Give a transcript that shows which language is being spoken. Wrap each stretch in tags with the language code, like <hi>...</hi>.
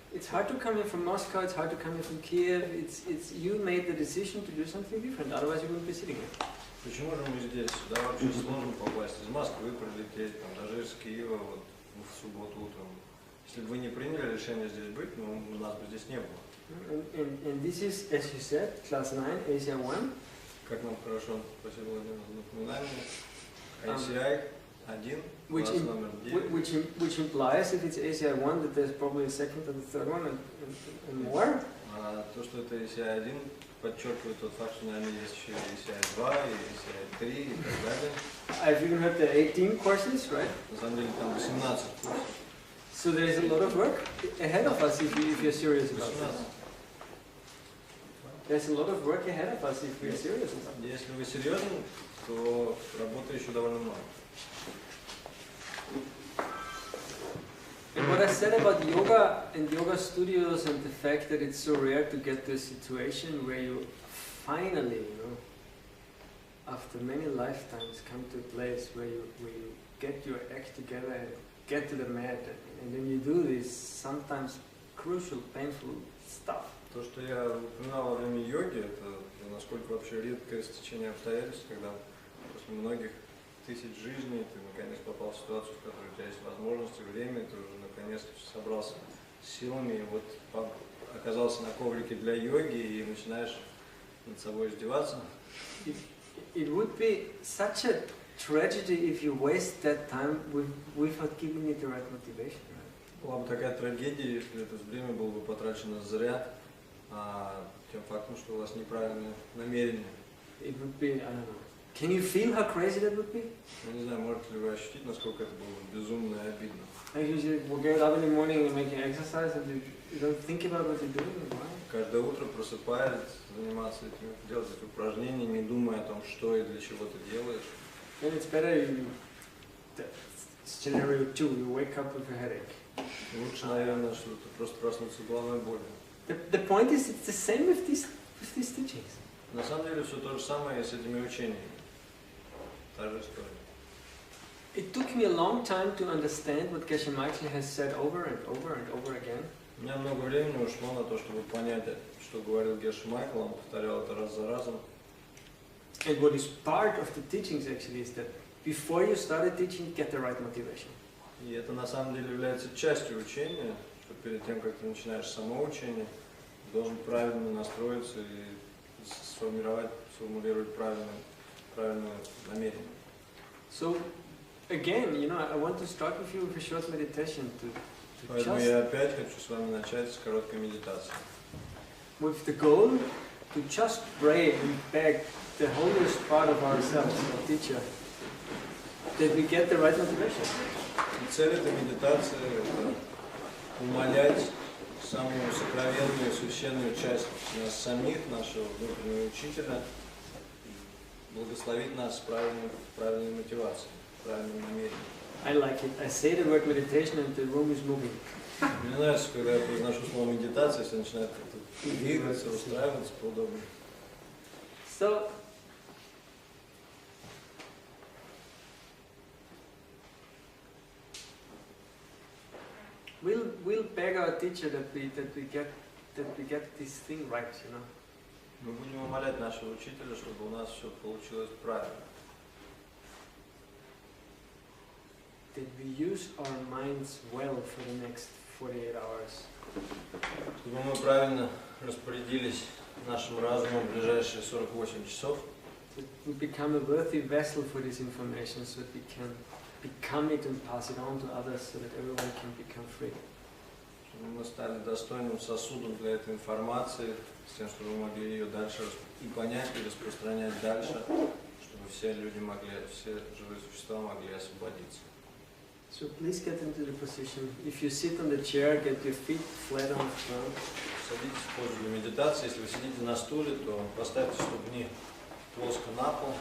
<en>It's hard to come here from Moscow. It's hard to come here from Kiev. It's you made the decision to do something different. Otherwise, you wouldn't be sitting here.</en> <ru>Почему же мы здесь? Сюда вообще сложно попасть. Из Москвы прилететь, там, даже из Киева вот, в субботу утром. Если бы вы не приняли решение здесь быть, ну, нас бы здесь не было.</ru> <en>And this is, as you said, class 9, ACI 1.</en> <ru>Как нам хорошо, спасибо, Владимир, за напоминание. ACI 1, класс номер 9.</ru> <en>Which implies, if it's ACI 1, that there's probably a second and a third one and more.</en> <ru>То, что это ACI 1, подчеркивает тот факт, что, наверное, есть еще ACI 2, и ACI 3 и так далее.</ru> <en>I've even heard the 18 courses, right?</en> <ru>На самом деле там 18 курсов.</ru> <en>So there is a lot of work ahead of us if you're serious about 18. this. There's a lot of work ahead of us if we're serious about it.</en> <ru>Если вы серьезны, то работы еще довольно много.</ru> <en>And what I said about yoga and yoga studios and the fact that it's so rare to get to a situation where you finally, you know, after many lifetimes come to a place where you get your act together and get to the mat, and then you do these sometimes crucial, painful stuff.</en> <ru>То, что я упоминал во время йоги, это насколько вообще редкое стечение обстоятельств, когда после многих тысяч жизней ты наконец попал в ситуацию, в которой у тебя есть возможности, время, ты уже наконец собрался силами, и вот оказался на коврике для йоги и начинаешь над собой издеваться.</ru> <en>It would be such a tragedy if you waste that time without giving it the right motivation. Right?</en> <ru>Была бы такая трагедия, если это время было бы потрачено зря, тем фактом, что у вас неправильное намерение.</ru> <en>It would be, I don't know. Can you feel how crazy that would be?</en> <ru>Я не знаю, можете ли вы ощутить, насколько это было бы безумно и обидно.</ru> <en>Like you get up in the morning and making exercise and you don't think about what you're doing and why.</en> <ru>Каждое утро просыпаясь, заниматься этим, делать эти упражнения, не думая о том, что и для чего ты делаешь.</ru> <en>Then it's better it's scenario 2, you wake up with a headache.</en> <ru>Лучше, наверное, что ты просто проснулся с головной болью.</ru> <en>The point is, it's the same with these teachings.</en> <ru>На самом деле все то же самое и с этими учениями. Та же история.</ru> <en>It took me a long time to understand what Geshe Michael has said over and over and over again.</en> <ru>У меня много времени ушло на то, чтобы понять, что говорил Геше Майкл, он повторял это раз за разом.</ru> <en>And what is part of the teachings actually is that before you start a teaching, get the right motivation.</en> <ru>И это на самом деле является частью учения, что перед тем, как ты начинаешь само учение, ты должен правильно настроиться и сформулировать правильное намерение.</ru> <en>So again, I want to start with you with a short meditation to</en> <ru>Поэтому</ru> <en>just,</en> <ru>я опять хочу с вами начать с короткой медитации.</ru> <en>with the goal to just pray and beg the holiest part of ourselves, our teacher, that we get the right motivation.</en> <ru>И цель этой медитации – это умолять самую сокровенную, священную часть нас самих, нашего внутреннего учителя, благословить нас с правильной мотивацией, правильным намерением.</ru> <en>I like it. I say the word meditation and the room is moving.</en> <ru>Мне нравится, когда я произношу слово медитация, все начинают как-то двигаться, устраиваться поудобнее.</ru> <en>So, we'll beg our teacher that we get this thing right,</en> <ru>Мы будем умолять нашего учителя, чтобы у нас все получилось правильно.</ru> <en>That we use our minds well for the next 48 hours.</en> <ru>Чтобы мы правильно распорядились нашим разумом в ближайшие 48 часов.</ru> <en>That we become a worthy vessel for this information so that we can become it and pass it on to others so that everyone can become free.</en> <ru>Чтобы мы стали достойным сосудом для этой информации, с тем, чтобы мы могли ее дальше и понять, и распространять дальше, чтобы все люди могли, все живые существа могли освободиться.</ru> <en>So please get into the position. If you sit on the chair, get your feet flat on the ground.</en> <ru>Садитесь в позу для медитации. Если вы сидите на стуле, то поставьте ступни плоско на пол.</ru>